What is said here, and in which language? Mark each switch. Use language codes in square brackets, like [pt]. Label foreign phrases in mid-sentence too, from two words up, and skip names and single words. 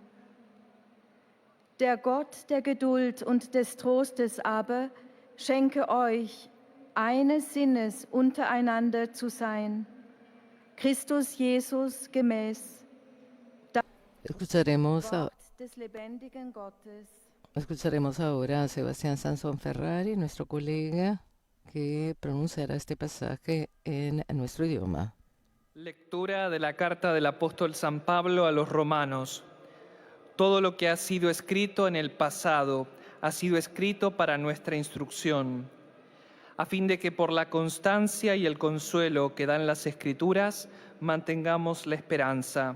[de] Der Gott der Geduld und des Trostes aber schenke euch, eines Sinnes untereinander zu sein, Christus Jesus gemäß. [es] Escucharemos, [de] Wort des lebendigen Gottes. [es] escucharemos ahora a Sebastián Sansón Ferrari, nuestro colega, que pronunciará este pasaje en nuestro idioma. Lectura de la carta del apóstol San Pablo a los romanos. Todo lo que ha sido escrito en el pasado ha sido escrito para nuestra instrucción, a fin de que por la constancia y el consuelo que dan las Escrituras mantengamos la esperanza.